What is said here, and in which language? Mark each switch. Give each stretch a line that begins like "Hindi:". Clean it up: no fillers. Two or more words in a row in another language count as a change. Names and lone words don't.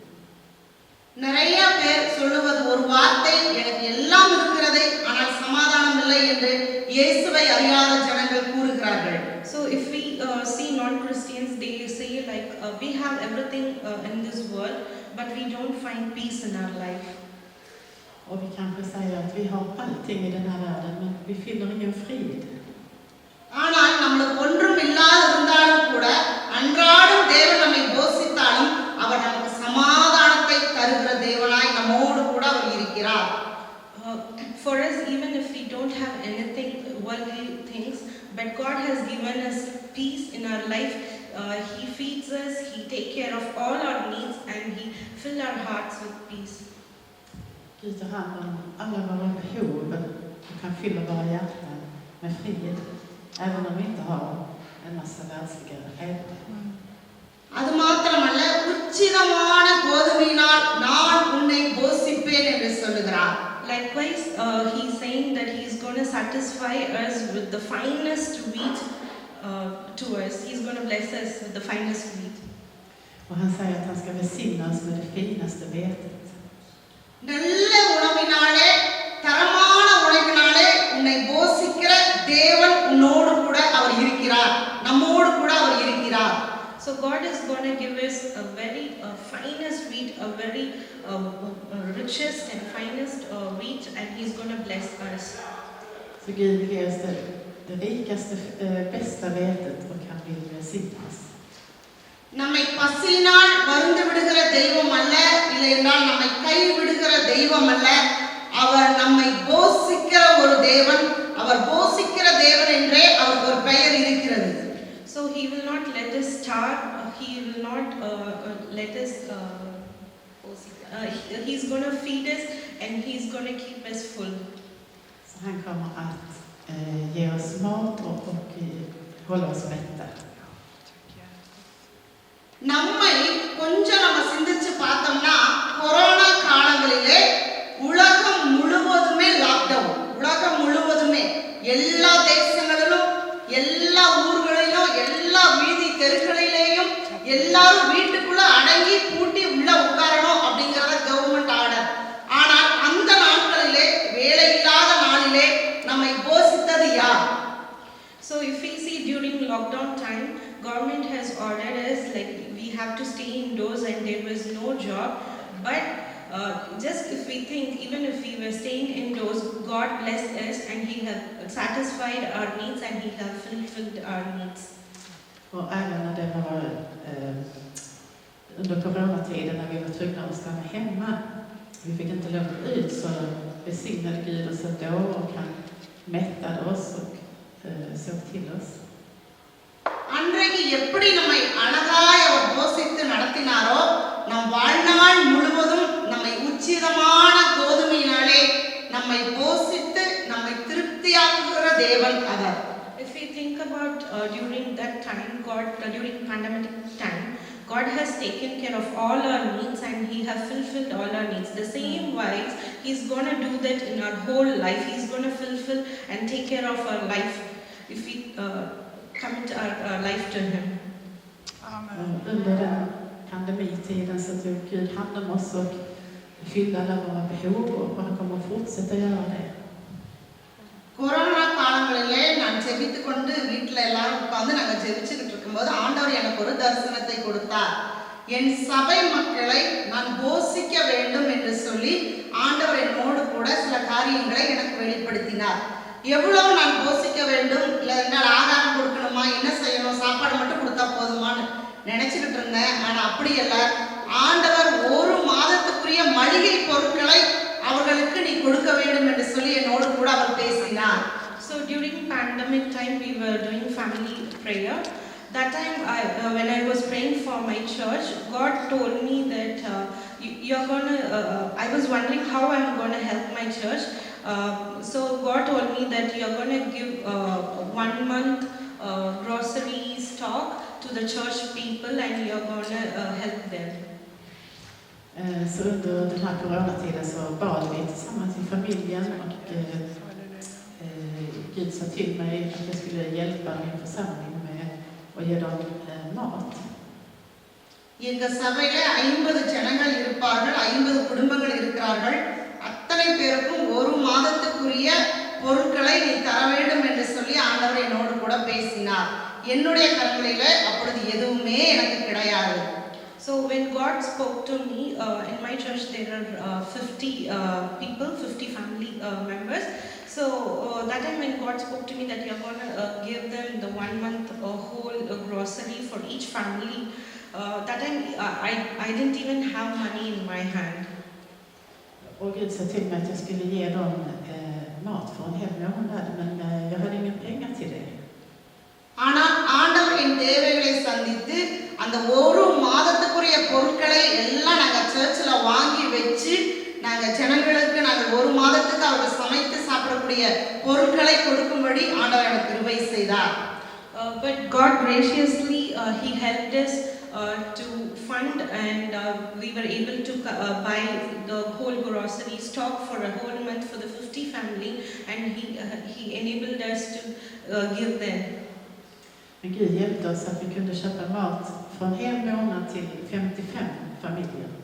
Tamil: நிறைய பேர் சொல்லுவது ஒரு வார்த்தை, எனக்கு எல்லாம் இருக்கிறது ஆனால் சமாதானம் இல்லை என்று இயேசுவை அறியாத ஜனங்கள் கூறுகிறார்கள்.
English: So if we see non-Christians, they say like we have everything in this world, but we don't find peace in our life.
Swedish: Och vi kanske säger att vi har allting i den här världen, men vi finner ingen frid.
Tamil: ஆனால் நம்மளுக்கு ஒன்றும் இல்லாது இருந்தாலும் கூட அன்றாடம் தேவன் நம்மை போஷித்தாலும் அவர் நமக்கு சமாதானத்தை தருகிற தேவனாய் நம்மோடு கூட அவர் இருக்கிறார்.
English: For us, even if we don't have anything, worldly things, but God has given us peace in our life. He feeds us, He takes care of all our needs, and He fills our hearts with peace.
Swedish: Gud tar hand om alla våra behov och kan fylla våra hjärtan med frid, även om vi inte har en massa världsliga räddor.
Tamil: அது மாத்திரமல்ல, உச்சிதமான கோதுமையினால் நான் உன்னை போஷிப்பேன் என்று சொல்லுகிறார்.
English: Likewise, He is saying that He is going to satisfy us with the finest wheat to us. He is going to bless us with the finest wheat.
Swedish: Och han säger att han ska välsigna oss med det finaste vetet.
Tamil: நல்ல உணவினாலே, தரமான உணவினாலே உன்னை போஷிக்கிற தேவன் உன்னோடு கூட அவர் இருக்கிறார், நம்மோடு கூட அவர் இருக்கிறார்.
English: So God is going to give us a very finest wheat, a very richest and finest wheat, and He's going to bless us.
Swedish: Så Gud ger oss det rikaste, bästa vetet och han vill välsigna oss.
Tamil: நம்மை பசியினால் வருந்து விடுகிற தெய்வம் அல்ல, இல்லை என்றால் நம்மை கை விடுகிற தெய்வம் அல்ல. அவர் நம்மை போஷிக்கிற ஒரு தேவன். அவர் போஷிக்கிற தேவன் என்றே அவருக்கு ஒரு பெயர் இருக்கிறது.
English: So He will not let us starve. He will not let us. He's going to feed us, and He's going to keep us full.
Swedish: Så han kommer att ge oss mat och hålla oss mätta.
Tamil: நம்மை கொஞ்சம் நம்ம சிந்திச்சு பார்த்தோம்னா, கொரோனா காலங்களிலே உலகம் முழுவதுமே லாக்டவுன். உலகம் முழுவதுமே எல்லா தேசங்களிலும், எல்லா ஊர்களிலும், எல்லா வீதி தெருக்களிலேயும் எல்லாரும் வீட்டுக்குள்ள அடங்கி பூட்டி உள்ள உட்காரணும் அப்படிங்கறத
English: government order.
Tamil: ஆனால் அந்த நாட்களிலே, வேலை இல்லாத நாளிலே நம்மை போஷித்தது யார்?
English: So if we see during lockdown time, government has ordered us like we have to stay indoors and there was no job. But just if we think, even if we were staying indoors, God blessed us and He has satisfied our needs and He has fulfilled our needs.
Swedish: Och även när det var under coronatiden när vi var tvungna att stanna hemma, vi fick inte lov att ut, så välsignade Gud oss då och han mättade oss och såg till oss.
Tamil: அன்றைக்கு எப்படி நம்மை அழகாய் அவர் போஷித்து நடத்தினாரோ, நம் வாழ்நாள் முழுவதும் நம்மை உச்சிதமான கோதுமையினாலே நம்மை போஷித்து நம்மை திருப்தியாக்குகிற தேவன் அவர்.
English: If we think about during that time, during pandemic time, God has taken care of all our needs and He has fulfilled all our needs. The same wise, He's going to do that in our whole life. He's going to fulfill and take care of our life if we commit our life to Him.
Swedish: Under den pandemitiden så tog Gud hand om oss och fyllde alla våra behov och han kommer att fortsätta göra det.
Tamil: கொரோனா காலங்களிலே நான் ஜெபித்து கொண்டு வீட்டில் எல்லாரும் உட்கார்ந்து நாங்கள் ஜெபிச்சுக்கிட்டு இருக்கும்போது ஆண்டவர் எனக்கு ஒரு தரிசனத்தை கொடுத்தார். என் சபை மக்களை நான் போஷிக்க வேண்டும் என்று சொல்லி ஆண்டவர் என்னோடு கூட சில காரியங்களை எனக்கு வெளிப்படுத்தினார். எவ்வளவு நான் போஷிக்க வேண்டும், இல்லை என்றால் ஆகாரம் கொடுக்கணுமா, என்ன செய்யணும், சாப்பாடு மட்டும் கொடுத்தா போதுமான்னு நினைச்சுக்கிட்டு இருந்தேன். ஆனால் அப்படி அல்ல, ஆண்டவர் ஒரு மாதத்துக்குரிய மளிகை பொருட்களை அவர்களுக்கு நீ கொடுக்க வேண்டும் என்று சொல்லி என்னோடு கூட அவர் பேசினார்.
English: So during pandemic time we were doing family prayer. That time when I was praying for my church, God told me that you're going to I was wondering how I'm going to help my church. So God told me that you're going to give 1 month grocery stock to the church people and you're going to help them.
Swedish: Så under den här coronatiden så bad vi tillsammans i familjen och Gud sa till mig att jag skulle hjälpa min församling med att ge dem mat.
Tamil: எங்க சபையில 50 ஜனங்கள் இருப்பார்கள், 50 குடும்பங்கள் இருக்கிறார்கள். அத்தனை பேருக்கும் ஒரு மாதத்துக்குரிய பொருட்களை நீ தர வேண்டும் என்று சொல்லி ஆண்டவர் என்னோடு கூட பேசினார். என்னுடைய கரங்களில அப்பொழுது எதுவுமே எனக்கு கிடையாது.
English: So when God spoke to me, in my church there are 50 people, 50 family members. So that time when God spoke to me that you're going to give them the 1 month whole grocery for each family, that time I didn't even have money in my hand.
Swedish: Och Gud sa till mig att jag skulle ge dem mat för en hel månad, men jag hade inga pengar till det.
Tamil: ஆனால் ஆண்டவர் என் தேவைகளை சந்தித்து அந்த ஒரு மாதத்துக்குரிய பொருட்களை எல்லாம் நாங்கள் சர்ச்சில் வாங்கி வச்சு நாங்கள் ஜனங்களுக்கு நாங்கள் ஒரு மாதத்துக்கு அவர்கள் சமைத்து சாப்பிடக்கூடிய பொருட்களை கொடுக்கும்படி ஆண்டவர் எனக்கு கிருபை செய்தார்.
English: But God graciously He helped us to fund and we were able to buy the whole grocery stock for a whole month for the 50 family and He enabled us to give them.
Swedish: Men Gud hjälpte oss att vi kunde köpa mat för en hel månad till 55 familjer.